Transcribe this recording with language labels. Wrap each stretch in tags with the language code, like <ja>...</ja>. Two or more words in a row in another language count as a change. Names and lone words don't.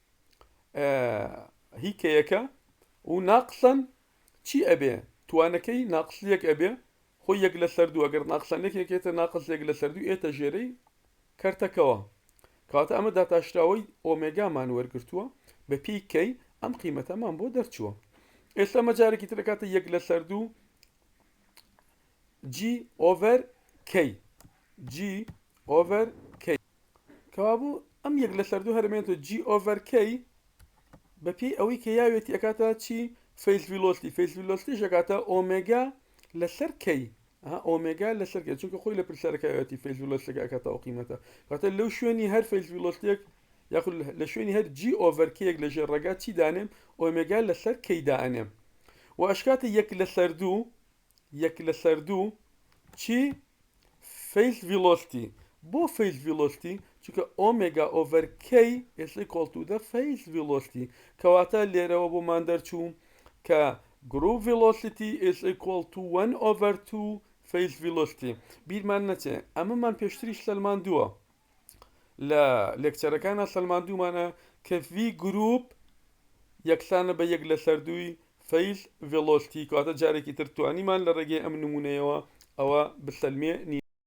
<ckb>هی کەیەکە و ناقسەن چی ئەبێ توانەکەی ناقسیەک ئەبێ خۆی یەک لەسەر دوو ئەگەر ناقسانێکێکێتە ناقس یەک لەسەر دوو ئێتە ژێرەی کەرتەکەوە کەواتە ئەمە داتاشراوەی ئۆمێگامان وەرگرتووە بە پێی کەی ئەم قیمەتەمان بۆ دەرچووە ئێستا مەجارێکی ترەکاتە یەک لەسەر دوو</ckb> <en>g over k g over k</en> <ckb>کەوابوو ئەم یەک لەسەر دوو هەرمێنێتەوە</ckb> <en>g over k</en> <ckb>بە پێی ئەوەی کە یاوێتی ئەکاتە چی</ckb> <en>phase velocity phase velocity</en> <ckb>ئەکاتە ئۆمێگا لەسەر کەی ئۆمێگا لەسەر کەی چونکە خۆی لە پرسیارەکەوێتی</ckb> <en>phase velocity</en> <ckb>ئەکاتە ئەو قیمەتە کاتە لەو شوێنی هەر</ckb> <en>phase velocity</en> <ckb>یاخود لە شوێنی هەر</ckb> <en>g over k</en> <ckb>یەک لە ژێڕەگا چی دانێم ئۆمێگا لەسەر کەی دانێم و ئەشکاتە یەک لەسەر دوو چی</ckb> <en>phase velocity</en> <ckb>بۆ</ckb> <en>phase velocity</en> <ckb>چونکە</ckb> <en>omega over k is equal to the phase velocity</en> <ckb>کەواتە لێرەوە بۆمان دەرچوو کە</ckb> <en>group velocity is equal to 1 over 2 phase velocity</en> <ckb>بیرمان نەچێ ئەمەمان پێشتری سەلماندووە لە لێکچەرەکانە سەلماندوومانە کە</ckb> <en>v group</en> <ckb>یەکسانە بە یەک لە سەردووی</ckb> <en>phase velocity</en> <ckb>کەواتە جارێکی تر توانیمان لە ڕێگەی ئەم نمونەیەوە ئەوە بسەلمێنی</ckb>